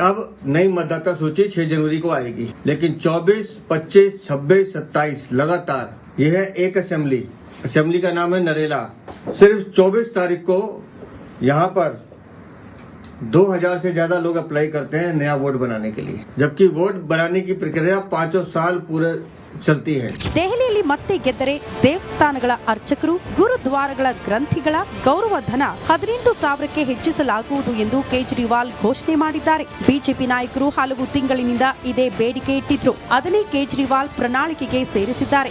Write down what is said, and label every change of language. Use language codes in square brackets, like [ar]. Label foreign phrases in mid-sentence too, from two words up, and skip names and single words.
[hi] अब नई मतदाता सूची 6 जनवरी को आएगी, लेकिन 24, 25, 26, 27 लगातार यह है एक असेंबली का नाम है नरेला। सिर्फ 24 तारीख को यहाँ पर 2,000 से ज्यादा लोग अप्लाई करते हैं नया वोट बनाने के लिए, जबकि वोट बनाने की प्रक्रिया 5 साल पूरे चलती है। [kn] ದೆಹಲಿಯಲ್ಲಿ ಮತ್ತೆ ಗೆದ್ದರೆ ದೇವಸ್ಥಾನಗಳ ಅರ್ಚಕರು, ಗುರುದ್ವಾರಗಳ ಗ್ರಂಥಿಗಳ ಗೌರವ ಧನ 18,000ಕ್ಕೆ ಹೆಚ್ಚಿಸಲಾಗುವುದು ಎಂದು ಕೇಜ್ರಿವಾಲ್ ಘೋಷಣೆ ಮಾಡಿದ್ದಾರೆ. ಬಿಜೆಪಿ ನಾಯಕರು ಹಲವು ತಿಂಗಳಿನಿಂದ ಇದೇ ಬೇಡಿಕೆ ಇಟ್ಟಿದ್ರು. ಅದನ್ನೇ ಕೇಜ್ರಿವಾಲ್ ಪ್ರಣಾಳಿಕೆಗೆ ಸೇರಿಸಿದ್ದಾರೆ.